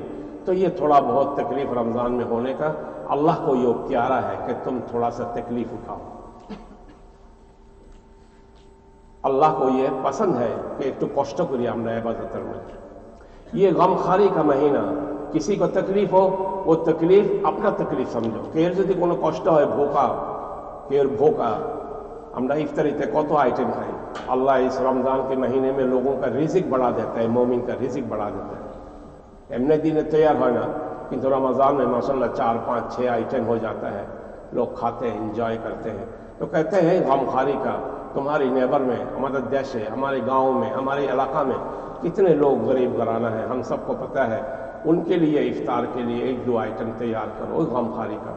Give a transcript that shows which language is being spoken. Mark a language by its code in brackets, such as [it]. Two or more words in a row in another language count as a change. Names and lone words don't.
[ur] تو یہ تھوڑا بہت تکلیف رمضان میں ہونے کا اللہ کو یہ پیارا ہے کہ تم تھوڑا سا تکلیف اٹھاؤ۔ اللہ کو یہ پسند ہے کہ ایک تو کشٹ کری ہمارا عبادت میں۔ یہ غم خاری کا مہینہ، کسی کو تکلیف ہو وہ تکلیف اپنا تکلیف سمجھو، کہ [bn] যদি কোনো কষ্ট হয় ভোকা আমরা ইফতারিতে কত আইটেম খাই। [ur] اللہ اس رمضان کے مہینے میں لوگوں کا رزق بڑھا دیتا ہے، مومن کا رزق بڑھا دیتا ہے۔ [bn] এমনি দিনে তৈয়ার হয় না, কিন্তু [ur] رمضان میں ماشاءاللہ 4 5 6 آئٹم ہو جاتا ہے، لوگ کھاتے ہیں، انجوائے کرتے ہیں۔ تو کہتے ہیں غم خاری کا تمہاری نیبر میں، ہمارے دیش ہے، ہمارے گاؤں میں، ہمارے علاقہ میں کتنے لوگ غریب گھرانہ ہیں، ہم سب کو پتہ ہے۔ ان کے لیے افطار کے لیے 1 2 آئٹم تیار کرو، غم خاری کا۔